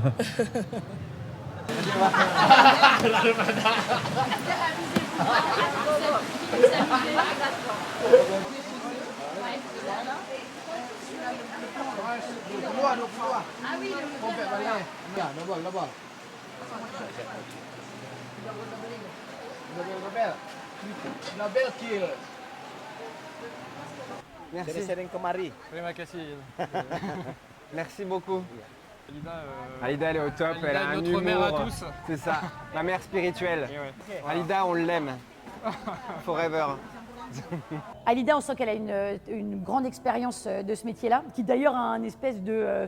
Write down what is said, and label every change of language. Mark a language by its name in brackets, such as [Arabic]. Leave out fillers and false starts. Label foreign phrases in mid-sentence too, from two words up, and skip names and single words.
[French] Ah oui, [English] Double kill. [French] Merci. [Indonesian] Sering kemari. Terima kasih. [French] Merci beaucoup. Alida, Alida, elle est au top, Alida elle a est un notre humour. mère à tous. C'est ça, la mère spirituelle. Et ouais. Alida, on l'aime. Forever. Alida, on sent qu'elle a une grande expérience de ce métier-là, qui d'ailleurs a un espèce de...